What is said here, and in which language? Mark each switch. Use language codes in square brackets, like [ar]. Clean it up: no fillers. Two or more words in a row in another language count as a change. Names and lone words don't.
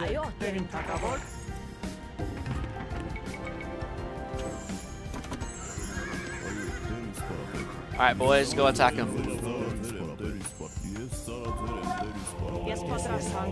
[hy] Այո, ձերք, տերիմ թագավոր։ [en] Alright, boys, go attack him. [hy] Ես պատրաստ եմ։